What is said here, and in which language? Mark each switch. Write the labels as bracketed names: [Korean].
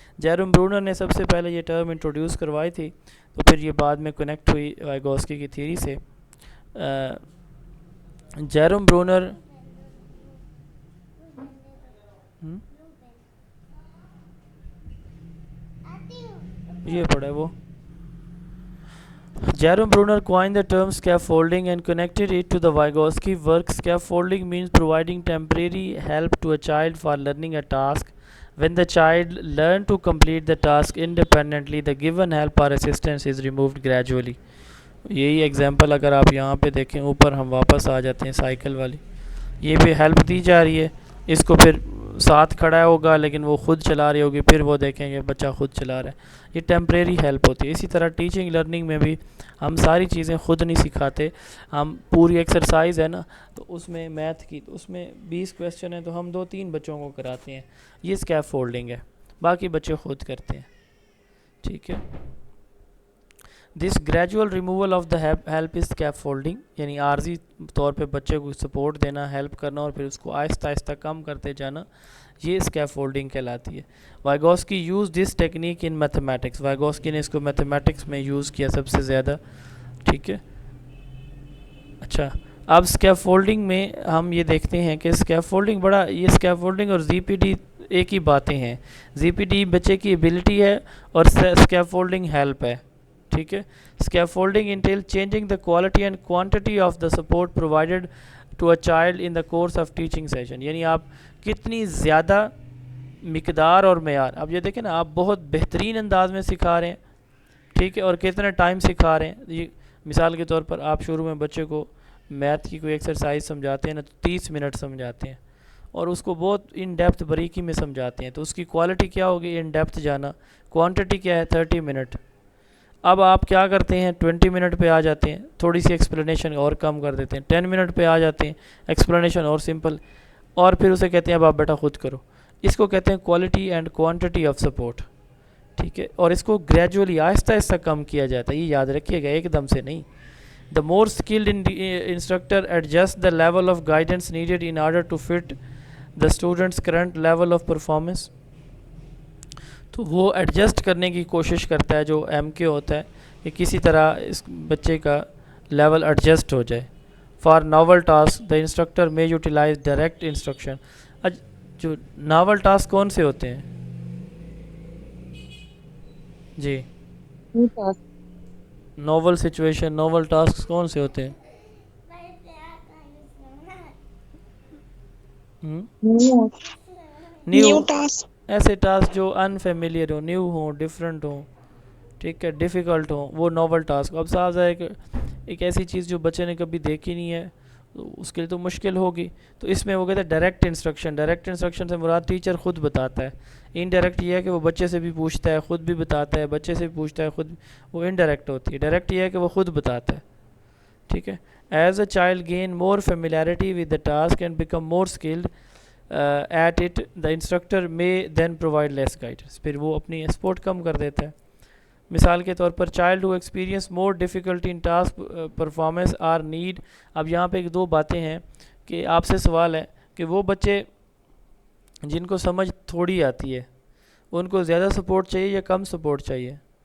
[Urdu] Jerome Bruner نے سب سے پہلے یہ ٹرم انٹروڈیوس کروائی تھی، تو پھر یہ بعد میں کنیکٹ ہوئی وائگوسکی کی تھیوری سے. جیروم برونر یہ پڑھا ہے وہ. [English] Jerome Bruner coined the term scaffolding and connected it to the Vygotsky work. Scaffolding means providing temporary help to a child for learning a task. When the child learns to complete the task independently, the given help or assistance is removed gradually. [Urdu] یہی example اگر آپ یہاں پہ دیکھیں، اوپر ہم واپس آ جاتے ہیں سائیکل والی، یہ بھی ہیلپ دی جا رہی ہے، اس کو پھر ساتھ کھڑا ہوگا لیکن وہ خود چلا رہی ہوگی، پھر وہ دیکھیں گے بچہ خود چلا رہا ہے. یہ ٹیمپریری ہیلپ ہوتی ہے. اسی طرح ٹیچنگ لرننگ میں بھی ہم ساری چیزیں خود نہیں سکھاتے. ہم پوری ایکسرسائز ہے نا، تو اس میں میتھ کی، تو اس میں 20 کویسچن ہیں تو ہم 2-3 بچوں کو کراتے ہیں. یہ اسکیف فولڈنگ ہے، باقی بچے خود کرتے ہیں. ٹھیک ہے. [English] this gradual removal of the help is scaffolding, [Urdu] یعنی عارضی طور پہ بچے کو سپورٹ دینا، ہیلپ کرنا اور پھر اس کو آہستہ آہستہ کم کرتے جانا، یہ اسکیفولڈنگ کہلاتی ہے. [English] Vygotsky use this technique in mathematics, [Urdu] وائگوسکی نے اس کو میتھمیٹکس میں یوز کیا سب سے زیادہ. ٹھیک ہے. اچھا، اب اسکیفولڈنگ میں ہم یہ دیکھتے ہیں کہ اسکیفولڈنگ یہ اسکیفولڈنگ اور زی پی ڈی ایک ہی باتیں ہیں. زی پی ڈی بچے کی ایبلٹی ہے اور اسکیفولڈنگ ہیلپ ہے. ٹھیک ہے. [English] Scaffolding entails changing the quality and quantity of the support provided to a child in the course of teaching session. [Urdu] یعنی آپ کتنی زیادہ مقدار اور معیار، اب یہ دیکھیں نا، آپ بہت بہترین انداز میں سکھا رہے ہیں، ٹھیک ہے، اور کتنے ٹائم سکھا رہے ہیں. یہ مثال کے طور پر آپ شروع میں بچے کو میتھ کی کوئی ایکسرسائز سمجھاتے ہیں نا، تو 30 منٹ سمجھاتے ہیں اور اس کو بہت ان ڈیپتھ باریکی میں سمجھاتے ہیں، تو اس کی کوالٹی کیا ہوگی؟ ان ڈیپتھ جانا. کوانٹٹی کیا ہے؟ 30 منٹ. اب آپ کیا کرتے ہیں؟ 20 منٹ پہ آ جاتے ہیں، تھوڑی سی ایکسپلینیشن اور کم کر دیتے ہیں. 10 منٹ پہ آ جاتے ہیں، ایکسپلینیشن اور سمپل، اور پھر اسے کہتے ہیں اب آپ بیٹا خود کرو. اس کو کہتے ہیں quality and quantity of support. ٹھیک ہے. اور اس کو گریجولی آہستہ آہستہ کم کیا جاتا ہے، یہ یاد رکھیے گا، ایک دم سے نہیں. [English] The more skilled instructor adjust the level of guidance needed in order to fit the student's current level of performance. [Urdu] تو وہ ایڈجسٹ کرنے کی کوشش کرتا ہے جو ایم کے ہوتا ہے کہ کسی طرح اس بچے کا لیول ایڈجسٹ ہو جائے. [English] For novel task the instructor may utilize direct instruction. [Urdu] جو ناول ٹاسک کون سے ہوتے ہیں جی؟ ناول سچویشن، ناول ٹاسک کون سے ہوتے ہیں؟ New task. ایسے ٹاسک جو انفیملیئر ہوں، نیو ہوں، ڈفرینٹ ہوں، ٹھیک ہے، ڈیفیکلٹ ہوں، وہ ناول ٹاسک. اب صاف ہے کہ ایک ایسی چیز جو بچے نے کبھی دیکھی نہیں ہے تو اس کے لیے تو مشکل ہوگی. تو اس میں وہ کہتے ہیں ڈائریکٹ انسٹرکشن. ڈائریکٹ انسٹرکشن سے مراد ٹیچر خود بتاتا ہے. انڈائریکٹ یہ ہے کہ وہ بچے سے بھی پوچھتا ہے، خود بھی بتاتا ہے، بچے سے بھی پوچھتا ہے، خود. وہ انڈائریکٹ ہوتی ہے. ڈائریکٹ یہ ہے کہ وہ خود بتاتا ہے، ٹھیک ہے. [English] As a child gain more familiarity with the task and become more skilled at it the instructor may then provide less guidance. [Urdu] پھر وہ اپنی سپورٹ کم کر دیتا ہے. مثال کے طور پر [English] Child who experience more difficulty in task performance are need. [Urdu] اب یہاں پہ ایک دو باتیں ہیں کہ آپ سے سوال ہے کہ وہ بچے جن کو سمجھ تھوڑی آتی ہے ان کو زیادہ سپورٹ چاہیے یا کم سپورٹ چاہیے؟